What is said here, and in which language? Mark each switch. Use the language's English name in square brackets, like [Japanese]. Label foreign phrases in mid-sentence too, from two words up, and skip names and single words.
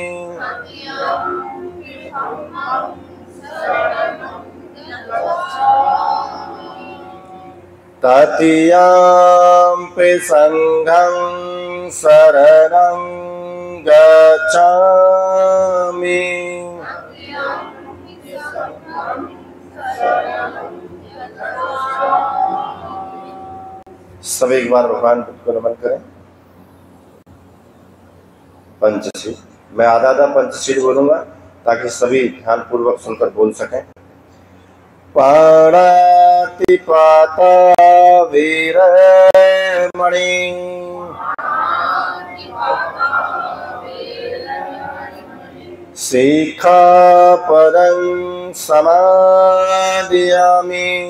[Pali] तृतीयंपि संघं शरणं गच्छामि [Hindi] सब एक बार भगवान बुद्ध को नमन करें। पंचशील मैं आधा आधा पंचशील बोलूंगा ताकि सभी ध्यान पूर्वक सुनकर बोल सकें। [Pali] पाणातिपाता वीरमणि सिक्खापदं समादयामि।